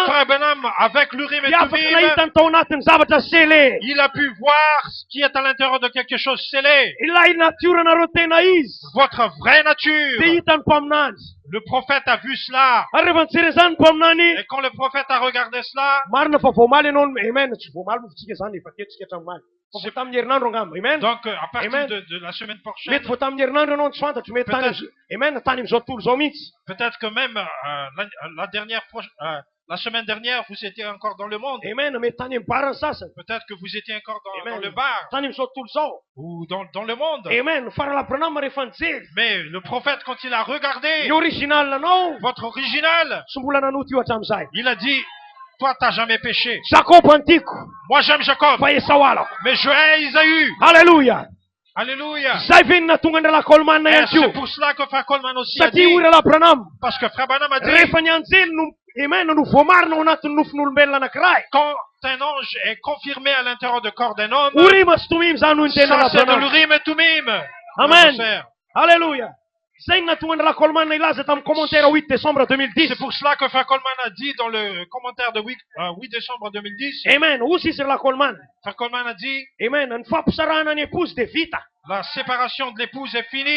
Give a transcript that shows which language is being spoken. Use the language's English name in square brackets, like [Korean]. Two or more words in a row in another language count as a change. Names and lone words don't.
[French] Frère Branham, avec l'Urim et [Malagasy] dia afaka Tumim, nahitany tao anatin'ny zavatra scellé. [French] il a pu voir ce qui est à l'intérieur de quelque chose scellé. [Malagasy] Ilay natiora tena izy [French] Votre vraie de nature. [Malagasy] hitany mpaminany. [French] Le prophète a vu cela. [Malagasy] Ary rehefa nijery zany mpaminany, [French] Et quand le prophète a regardé cela, [Malagasy] marina fa voamaly ianao amen tsy voamaly mofotsika zany efa ketrika hatramimaly. Fa [French] C'est- [Malagasy] vo tamin'ny herinandro angamba. Amen. [French] donc à partir Amen. de la semaine prochaine, [Malagasy] Mety vo tamin'ny herinandro ianao tsy fantatro mety tany [French] Peut-être. [Malagasy] amen tany am'izao tontolo zao mihitsy. [French] peut-être que même la semaine dernière, vous étiez encore dans le monde. [Malagasy] Amen. Mety tany amin'ny barany sasany. [French] Peut-être que vous étiez encore dans Amen. le bar [Malagasy] Tany am'izao tontolo zao. [French] ou dans le monde. [Malagasy] Amen. Fa Rahalahy Branham rehefa nijery [French] Mais le prophète, quand il a regardé [Malagasy] ny original anao [French] votre original, [Malagasy] tsy mbola nanoty io hatramin'izay. [French] il a dit, toi, t'as jamais péché. [Malagasy] Jakob antiko [French] Moi, j'aime Jacob, [Malagasy] fa Esau alako. [French] mais je hais Isaïe. [Malagasy] Halleluja. [French] Alléluia. [Malagasy] Zay ve ny natonga ny Rahalahy Coleman [French] Et [Malagasy] ihany [French] c'est [Malagasy] koa. [French] pour cela que Frère Coleman aussi a [Malagasy] Satria [French] dit, [Malagasy] hoy Rahalahy Branham [French] parce que Frère Branham a dit, [Malagasy] rehefa ny anjely no amen no voamarina ao anatin'ny nofon'olombelona anankiray. [French] quand un ange est confirmé à l'intérieur du corps d'un homme, [Malagasy] Orima sy tomimy zany hoy ny tena [French] ça [Malagasy] Rahalahy [French] c'est de Branham. l'Urim et Tumim. Amen. Frère. Halleluja. C'est pour cela que Frère Coleman a dit dans le commentaire de 8 décembre 2010. Amen. Frère Frère Coleman a dit, Amen. la séparation de l'épouse est finie.